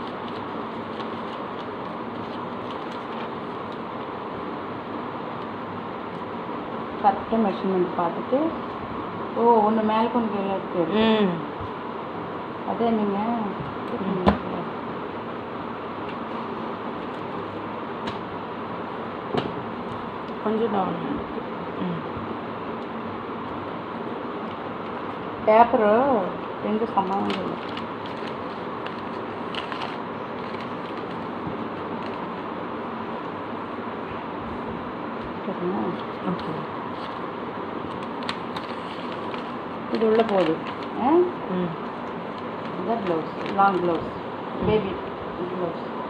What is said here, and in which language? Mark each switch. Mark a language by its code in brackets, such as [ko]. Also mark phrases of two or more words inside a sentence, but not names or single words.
[ta] கரெக்டாக மெஷர்மெண்ட் பார்த்துட்டு ஒன்று மேலே கொஞ்சம் கீழே இருக்கு. அதே நீங்கள் கொஞ்சம் டவுன். [te] పేపరు 2 సమానంగా ఉంది. [ta] ஓகே, இது உள்ள போகுது. இதுதான் ப்ளவுஸ், [en] long blouse, baby blouse.